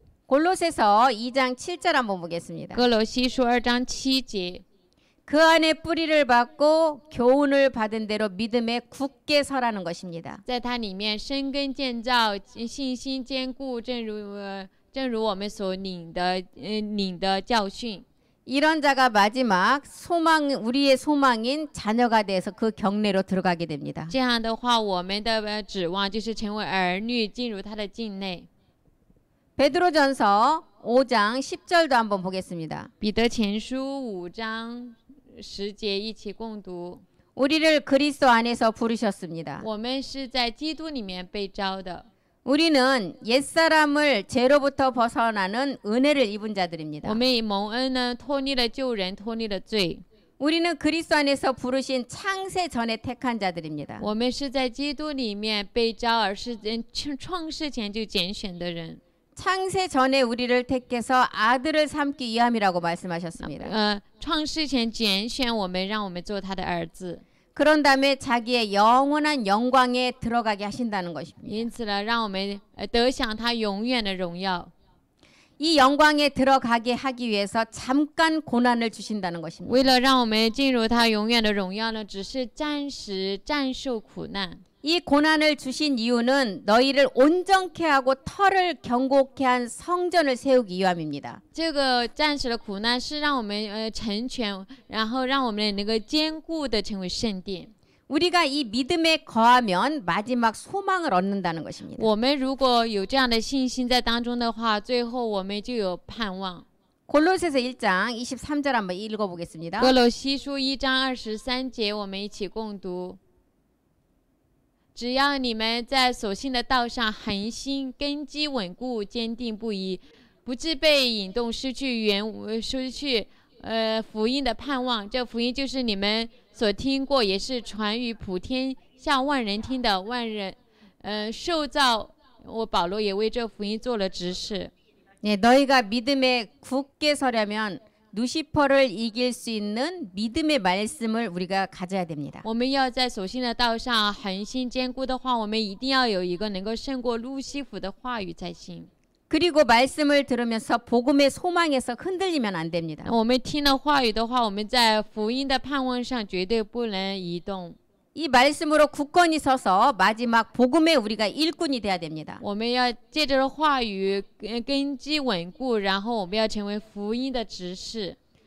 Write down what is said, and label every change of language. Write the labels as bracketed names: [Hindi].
[Korean] 골로새서 2장 7절 한번 보겠습니다. [Chinese] 哥罗西书2章7节。 [Korean] 그 안에 뿌리를 받고 교훈을 받은 대로 믿음에 굳게 서라는 것입니다. [Chinese] 在它里面生根建造，信心坚固，正如我们所领的教训。 [Korean] 이런 자가 마지막 우리의 소망인 자녀가 돼서 그 경내로 들어가게 됩니다. [Chinese] 这样的话，我们的指望就是成为儿女，进入他的境内。 [Korean] 베드로전서 5장 10절도 한번 보겠습니다. [Chinese] 彼得前书5章10节一起共读。 [Korean] 우리를 그리스도 안에서 부르셨습니다. [Chinese] 我们是在基督里面被召的。 [Korean] 우리는 옛사람을 죄로부터 벗어나는 은혜를 입은 자들입니다. [Chinese] 我们以蒙恩呢，脱离了旧人，脱离了罪。 [Korean] 우리는 그리스도 안에서 부르신 창세 전에 택한 자들입니다. [Chinese] 我们是在基督里面被召，而是创世前就拣选的人。 [Korean] 창세 전에 우리를 택해서 아들을 삼기 위함이라고 말씀하셨습니다. [Chinese] 创世前拣选我们，让我们做他的儿子。 [Korean] 그런 다음에 자기의 영원한 영광에 들어가게 하신다는 것입니다. [Chinese] 因此呢，让我们得享他永远的荣耀。 [Korean] 이 영광에 들어가게 하기 위해서 잠깐 고난을 주신다는 것입니다. [Chinese] 为了让我们进入他永远的荣耀呢，只是暂时战受苦难。 [Korean] 이 고난을 주신 이유는 너희를 온전케 하고 터를 견고케 한 성전을 세우기 위함입니다. [Chinese] 这个暂时的苦难是让我们成全，然后让我们能够坚固的成为圣殿。 [Korean] 우리가 이 믿음에 거하면 마지막 소망을 얻는다는 것입니다. [Chinese] 我们如果有这样的信心在当中的话，最后我们就有盼望。 [Korean] 골로새서 1장 23절 한번 읽어보겠습니다. [Chinese] 哥罗西书1章23节，我们一起共读。只要你们在所信的道上恒心，根基稳固，坚定不移，不致被引动，失去福音的盼望。这福音就是你们所听过，也是传于普天下万人听的。受造我保罗也为这福音做了执事。 [Korean] 네, 너희가 믿음에 굳게 서려면 누시퍼를 이길 수 있는 믿음의 말씀을 우리가 가져야 됩니다. [Chinese] 我们要在所信的道上恒心坚固的话，我们一定要有一个能够胜过路西弗的话语才行。 [Korean] 그리고 말씀을 들으면서 복음의 소망에서 흔들리면 안 됩니다. [Chinese] 我们听了话语的话，我们在福音的盼望上绝对不能移动。 [Korean] 이 말씀으로 굳건히 서서 마지막 복음의 우리가 일꾼이 돼야 됩니다. [Chinese] 我们要借着话语根基稳固，然后我们要成为福音的执事。